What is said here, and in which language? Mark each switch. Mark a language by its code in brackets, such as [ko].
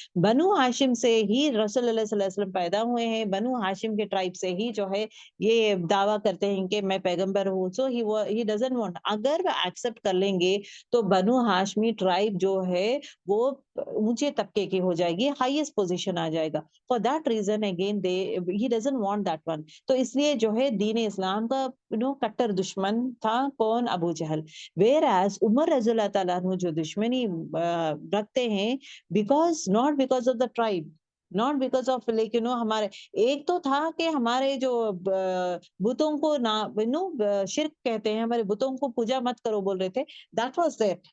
[ur] بنو ہاشم سے ہی رسول اللہ صلی اللہ علیہ وسلم پیدا ہوئے ہیں. بنو ہاشم کے ٹرائب سے ہی جو ہے یہ دعویٰ کرتے ہیں کہ میں پیغمبر ہوں. سو [en] he doesn't want, [ur] اگر وہ ایکسپٹ کر لیں گے تو بنو ہاشمی ٹرائب جو ہے وہ اونچے طبقے کی ہو جائے گی, ہائیسٹ پوزیشن آ جائے گا. [en] For that reason again he doesn't want that one. [ur] تو اس لیے جو ہے دین اسلام کا کٹر دشمن تھا کون؟ ابو جہل. whereas عمر رضی اللہ تعالیٰ عنہ جو دشمنی رکھتے ہیں [en] not because of the tribe, not because of like [ur] ہمارے ایک تو تھا کہ ہمارے جو بتوں کو شرک کہتے ہیں, ہمارے بتوں کو پوجا مت کرو بول رہے تھے, [en] that was there.